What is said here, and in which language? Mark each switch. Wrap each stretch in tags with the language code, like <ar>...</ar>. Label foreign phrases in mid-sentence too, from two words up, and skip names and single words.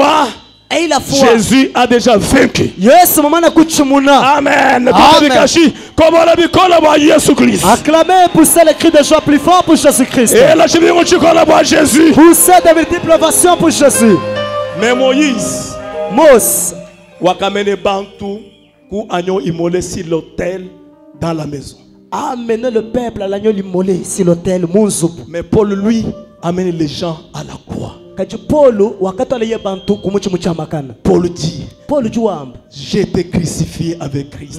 <fr>Et il a foi. Jésus a déjà vaincu. Yes, Amen. Acclamez, poussez les cris de joie plus fort pour Jésus-Christ. Poussez de multiples ovations pour Jésus. Mais Moïse,</fr> <lua>wakamene bantu ku</lua> <fr>agneau immolé sur l'autel dans la maison. Amenez le peuple à l'agneau immolé sur l'autel. Mais Paul, lui, amène les gens à la croix. Paul dit, j'ai été crucifié avec Christ.</fr>